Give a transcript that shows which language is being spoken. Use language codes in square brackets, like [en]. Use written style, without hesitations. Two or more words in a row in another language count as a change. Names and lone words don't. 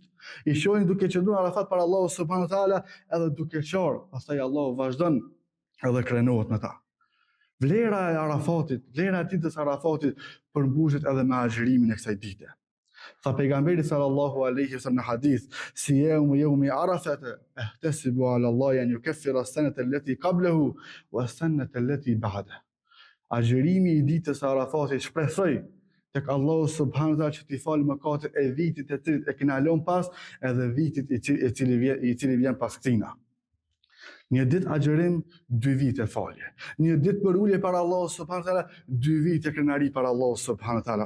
[sq] I shohin duke qëndruar në Arafat para Allahut [ar] سبحانه وتعالى [sq] edhe duke qarë, pastaj Allahu vazhdon edhe krenohet me ta. Vlera e Arafatit, vlera e ditës Arafatit përmbushet edhe me agjërimin e kësaj dite. Tha pejgamberi [ar] صلى الله عليه وسلم [sq] në hadith: [ar] صيام يوم عرفة أحتسب على الله أن يكفر السنة التي قبله والسنة التي بعده. [sq] Agjërimi i ditës Arafatit shpresoj tek Allahu [ar] سبحانه وتعالى [sq] që t'i falë mëkatet e vitit të cilit e kena lënë pas, edhe vitit i cili vjen pas këtina. Një ditë agjërim, 2 vite falje. Një ditë për ulje para Allahu [ar] سبحانه وتعالى, [sq] 2 vite krenari para Allahu [ar] سبحانه وتعالى.